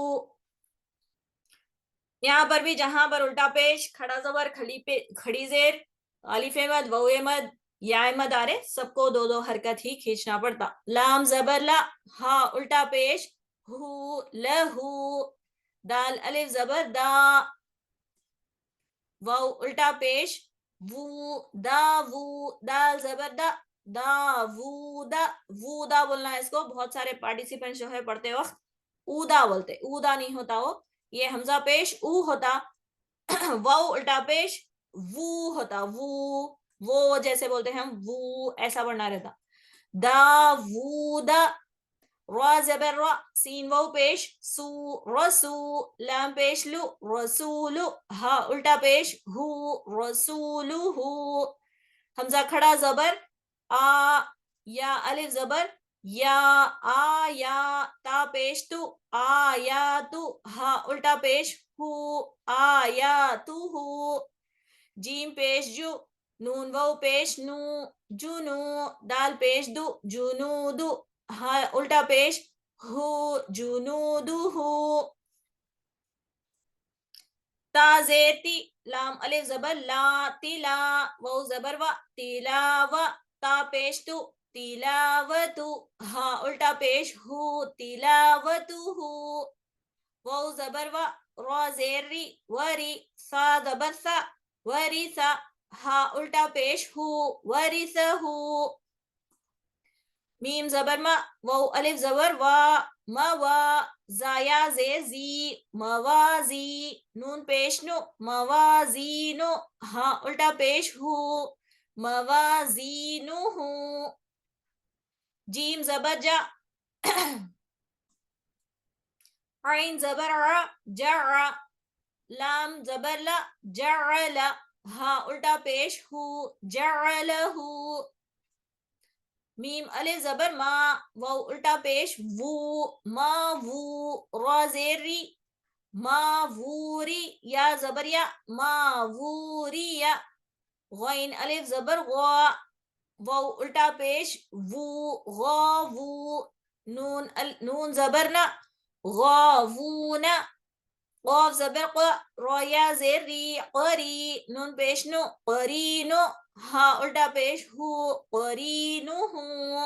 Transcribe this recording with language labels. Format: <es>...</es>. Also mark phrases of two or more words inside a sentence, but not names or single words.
<ur>یہاں پر بھی جہاں پر الٹا پیش، کھڑا زبر، کھڑی زیر، الف مد، واو مد، یا مد آ رہے، سب کو 2 حرکت ہی کھینچنا پڑتا. لام زبر لا، ہا الٹا پیش ہو، لہو، دال الف زبر دا، واو الٹا پیش وو، دا وو، دال زبر دا، دا وو دا، وو دا بولنا ہے اس کو. بہت سارے پارٹیسپینٹ جو ہے پڑھتے وقت اودا بولتے، اودا نہیں ہوتا وہ، یہ حمزہ پیش او ہوتا، واو الٹا پیش وو ہوتا، وہ جیسے بولتے ہیں ہم وو، ایسا پڑھنا رہتا. دا وو دا، را زبر را، سین واو پیش سو، رسو، لام پیش لو، رسولو، ہا الٹا پیش ہو، رسولو ہو، حمزہ کھڑا زبر آ، یا الف زبر یا، آ یا، تا پیش تو، آ یا تو، ہا الٹا پیش ہو، آ یا تو ہو، جیم پیش جو، نون واو پیش نو، جنو، دال پیش دو، جنودو، ہا الٹا پیش ہو، جنودو ہو. تا زیر تی، لام الف زبر لا، تلا، واو زبر وا، تلاوا، تا پیش تو، تلاوتو، ہا الٹا پیش ہو، تلاوتو ہو، واو زبر وا، را زیر ری، وری، سا زبر سا، وری سا، ہا الٹا پیش ہو، ورثہ ہو، میم زبر ما، واو الف زبر وا، موا، زایا زیر زی، موازی، نون پیش نو، موازینو، ہا الٹا پیش ہو، موازینو ہو، جیم زبر جا، عین زبر ع، جع، لام زبر لا، جعل، ہا الٹا پیش ہو، جعلہ، میم الف زبر ما، واو الٹا پیش وو، ما وو، را زیر ری، ما ووری، یا زبر یا، ما ووری، غین الف زبر غا، واو الٹا پیش وو، غاوو، نون زبر نا، غاوونا، قاف زبر قا، را یا زیر ری، قری، نون پیش نو، قرینو، ہا الٹا پیش ہو، قرینو ہو.</ur>